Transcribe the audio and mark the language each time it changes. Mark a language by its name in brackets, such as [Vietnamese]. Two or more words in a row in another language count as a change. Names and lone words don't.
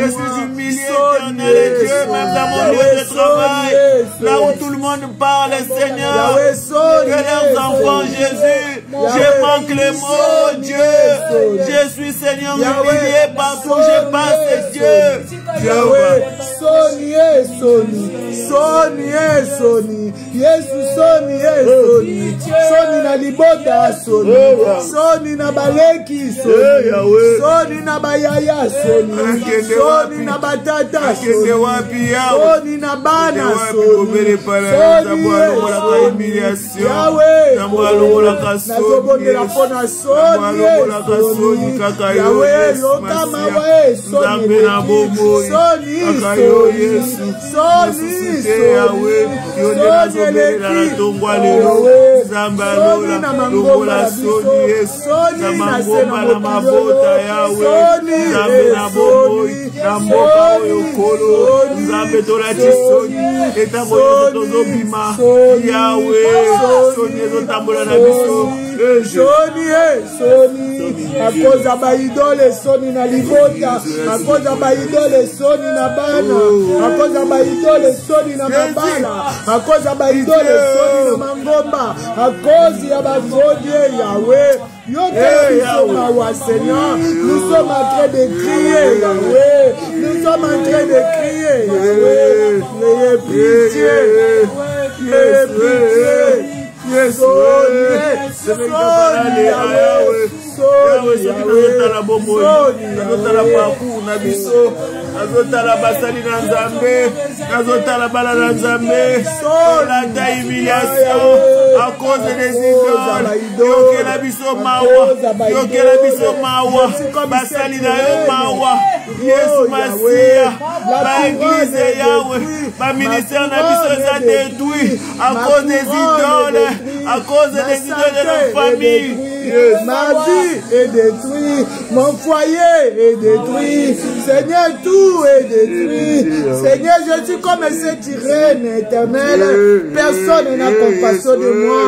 [French] Je suis humilié, éternel Dieu, même dans mon lieu de travail. Là où tout le monde parle, Seigneur. Que leurs enfants, Jésus. Je manque les mots, Dieu. Je suis, Seigneur, humilié partout où je passe, Dieu. Yahweh, [Lingala] soni soni soni soni Yesu soni soni soni na libota soni soni na baleki soni soni na bayaya soni soni na batata soni soni na bana soni soni Yahweh nazobondela mpona soni soni Yahweh yokama we soni soni soni soni eleki soni na mangomba na biso soni na se na mokilo soni na mboka oyo kolo nzambe tolati soni etango nyonso tozobima Yawe soni ezotambola na biso soni soni akoza baidole soni na libota akoza baidole soni na bana akoza baidole soni na mabala akoza baidole soni na mangomba akozi ya bavodie Yawe [French] Seigneur, nous sommes en train de crier, Yahweh. Nous sommes en train de crier, Yahweh. Ayez pitié. Ayez pitié. [Lingala] Yes, azotala basali na nzambe azotala bala na nzambe olata [French] humiliation à cause des idoles [Lingala] yokela biso mawa basali na yo mawa Yesu Masia baeglise yawe baministère na biso eza [French] détruit à cause des idoles à cause des idoles de nos familles. Ma vie est détruite, mon foyer est détruit, Seigneur, tout est détruit. Seigneur, je suis comme cette reine éternelle, personne n'a compassion de moi.